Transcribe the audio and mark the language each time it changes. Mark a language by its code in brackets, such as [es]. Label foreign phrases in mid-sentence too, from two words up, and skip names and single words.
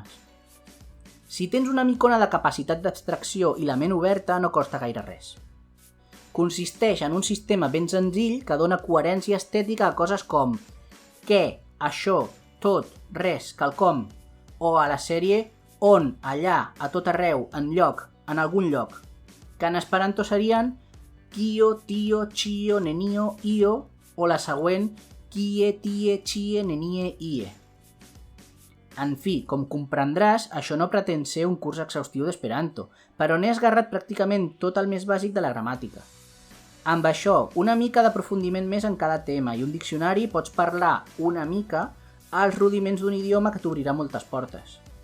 [ca] Si tens una micona de capacitat d'abstracció i la ment oberta, no costa gaire res. Consisteix en un sistema ben senzill que dona coherència estètica a coses com què, això, tot, res, quelcom, o a la sèrie on, allà, a tot arreu, enlloc, en algun lloc, que en esperanto serien [eo] kio, tio, chio, nenio, io, [ca] o la següent [eo] kie, tie, chie, nenie, ie. [ca] En fi, com comprendràs, això no pretén ser un curs exhaustiu d'Esperanto, però n'he esgarrat pràcticament tot el més bàsic de la gramàtica. Amb això, una mica d'aprofundiment més en cada tema i un diccionari pots parlar una mica als rudiments d'un idioma que t'obrirà moltes portes.